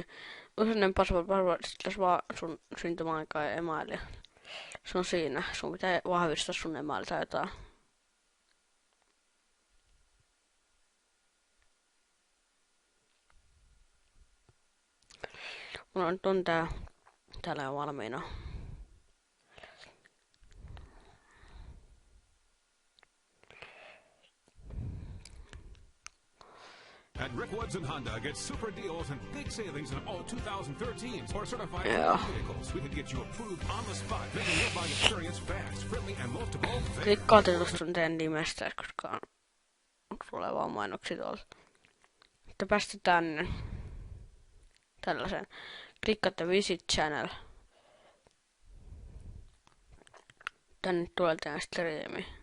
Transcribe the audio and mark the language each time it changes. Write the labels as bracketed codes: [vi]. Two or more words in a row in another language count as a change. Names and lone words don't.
[fi] Useinen password, sit vaan sun syntymäaikaa ja emailia. Se on siinä. Sun pitää vahvistaa sun emaili tai jotain. Mulla nyt on täällä jo valmiina. [en] At Rick Woods and Honda, get super deals and big savings on all 2013s or certified vehicles. We can get you approved on the spot, making your buying experience fast, friendly, and most of all, [fi] Klikkaatte tuosta teidän nimestä, koska tulee vaan mainoksia tuolla. Te päästä tänne. Tällaisen. Klikkaatte [en] Visit Channel. [fi] Tänne tulee teidän striimi.